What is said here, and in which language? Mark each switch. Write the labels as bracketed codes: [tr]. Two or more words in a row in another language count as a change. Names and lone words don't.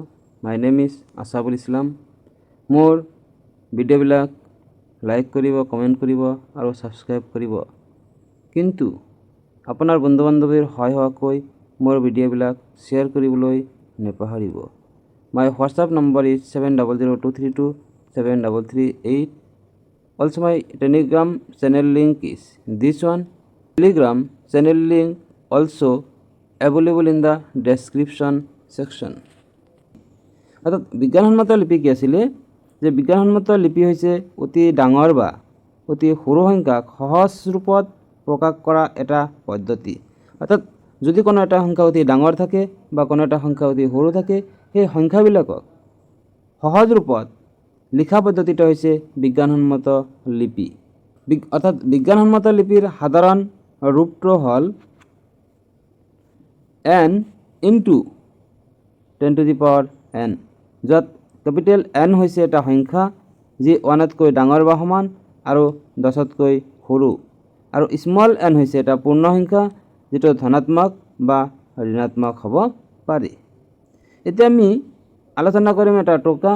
[en] My name is আছাবুল ইছলাম। [as] মোৰ ভিডিঅ'বিলাক লাইক কৰিব, কমেণ্ট কৰিব আৰু ছাবস্ক্ৰাইব কৰিব। কিন্তু আপোনাৰ বন্ধু বান্ধৱীৰ সহায় হোৱাকৈ মোৰ ভিডিঅ'বিলাক শ্বেয়াৰ কৰিবলৈ নেপাহৰিব। [en] My WhatsApp number is 7002327338. Also my Telegram channel link is this one. Telegram channel link also available in the description section. [as] অর্থাৎ বিজ্ঞানসন্মত লিপি কি আছিলে যে বিজ্ঞানসন্মত লিপি হৈছে অতি ডাঙৰ বা অতি সৰু সংখ্যাক সহজ ৰূপত প্ৰকাশ কৰা এটা পদ্ধতি। অৰ্থাৎ যদি কোনো এটা সংখ্যা অতি ডাঙৰ থাকে বা কোনো এটা সংখ্যা অতি সৰু থাকে, সেই সংখ্যাবিলাকক সহজ ৰূপত লিখা পদ্ধতিটো হৈছে বিজ্ঞানসন্মত লিপি। অৰ্থাৎ বিজ্ঞানসন্মত লিপিৰ সাধাৰণ ৰূপটো হ'ল n ইনটু 10 [en] to the power n, [as] য'ত [en] capital N [as] হৈছে এটা সংখ্যা যি 1তকৈ ডাঙৰ বা সমান আৰু 10তকৈ সৰু, আৰু [en] small n [as] হৈছে এটা পূৰ্ণ সংখ্যা যিটো ধনাত্মক বা ঋণাত্মক হ'ব পাৰে। এতিয়া আমি আলোচনা কৰিম এটা টোকা।